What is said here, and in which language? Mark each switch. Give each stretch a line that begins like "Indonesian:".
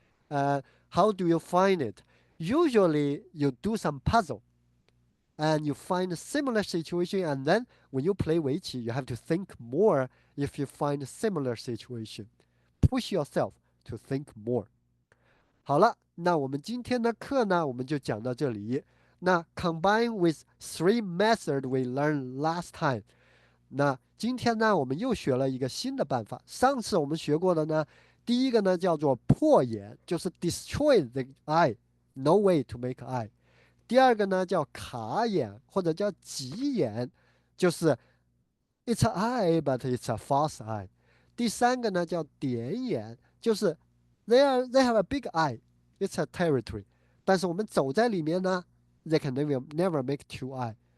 English: How do you find it? Usually, you do some puzzle and you find a similar situation, and then when you play Weiqi, you have to think more if you find a similar situation. Push yourself to think more.
Chinese: 好了，那我们今天的课呢，我们就讲到这里。那
English: combine with three methods we learned last time.
Chinese: 那今天呢，我们又学了一个新的办法。上次我们学过的呢，第一个呢叫做破眼，就是
English: destroy the eye，no way to make eye。
Chinese: 第二个呢叫卡眼或者叫挤眼，就是
English: it's an eye but it's a false eye。
Chinese: 第三个呢叫点眼，就是
English: they have a big eye，it's a territory。
Chinese: 但是我们走在里面呢，
English: they can never make two eye。